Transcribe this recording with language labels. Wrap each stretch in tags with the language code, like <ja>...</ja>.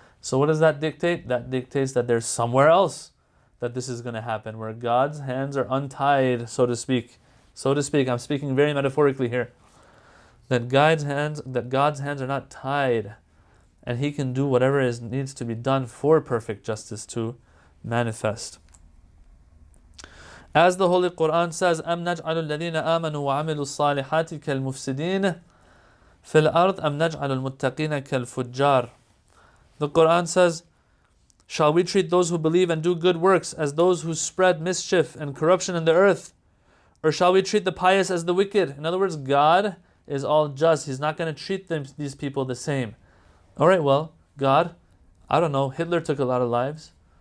<en>So what does that dictate? That dictates that there's somewhere else that this is going to happen, where God's hands are untied, so to speak. So to speak, I'm speaking very metaphorically here. That God's hands are not tied, and He can do whatever needs to be done for perfect justice to manifest. As the Holy Quran says,</en> <ar>أَمْ نَجْعَلُ الَّذِينَ آمَنُوا وَعَمِلُوا الصَّالِحَاتِ كَالْمُفْسِدِينَ فِي الْأَرْضِ أَمْ نَجْعَلُ الْمُتَّقِينَ كَالْفُجَّارِ.</ar> <en>The Quran says, shall we treat those who believe and do good works as those who spread mischief and corruption in the earth? Or shall we treat the pious as the wicked? In other words, God is all just. He's not going to treat these people the same. All right, well, God, I don't know, Hitler took a lot of lives.</en>